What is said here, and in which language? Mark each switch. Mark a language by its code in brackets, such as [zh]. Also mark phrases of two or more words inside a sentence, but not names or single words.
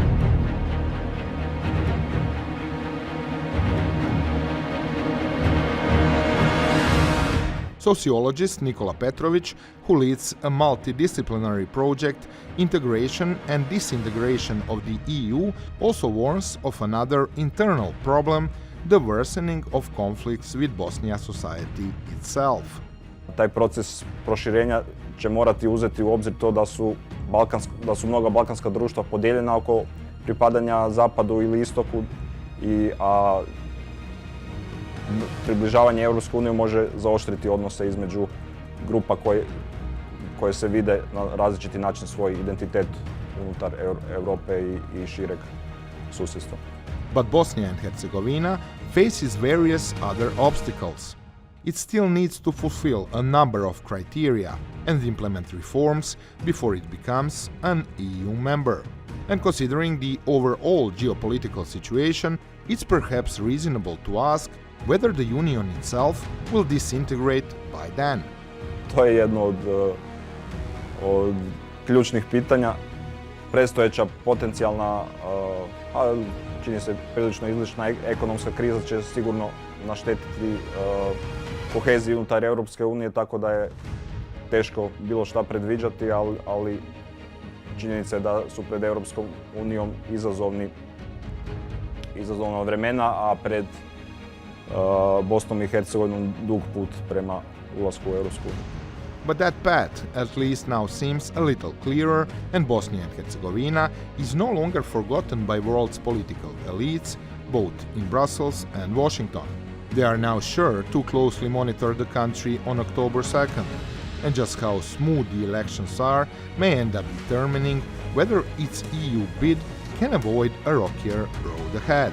[en] Sociologist Nikola Petrovic, who leads a multidisciplinary project, Integration and Disintegration of the EU, also warns of another internal problem, the worsening of conflicts with Bosnia society itself. [bs] Taj proces proširenja će morati uzeti u obzir to da su mnoga balkanska društva podijeljena oko pripadanja zapadu ili istoku, a približavanje Europskoj uniji može zaoštriti odnose između grupa koje se vide na različiti način svoj identitet unutar Europe i šireg susjedstva. [en] But Bosnia and Herzegovina faces various other obstacles. It still needs to fulfill a number of criteria and implement reforms before it becomes an EU member. And considering the overall geopolitical situation, it's perhaps reasonable to ask whether the Union itself will disintegrate by then. [bs] To je jedno od ključnih pitanja. Predstojeća potencijalna, čini se prilično izlična ekonomska kriza će sigurno naštetiti koheziji unutar Europske unije, tako da je teško bilo šta predviđati, ali činjenica je da su pred Europskom unijom izazovna vremena, a pred Bosnom i Hercegovinom dug put prema ulasku u Europsku uniju. [en] But that path at least now seems a little clearer, and Bosnia and Herzegovina is no longer forgotten by world's political elites, both in Brussels and Washington. They are now sure to closely monitor the country on October 2nd, and just how smooth the elections are may end up determining whether its EU bid can avoid a rockier road ahead.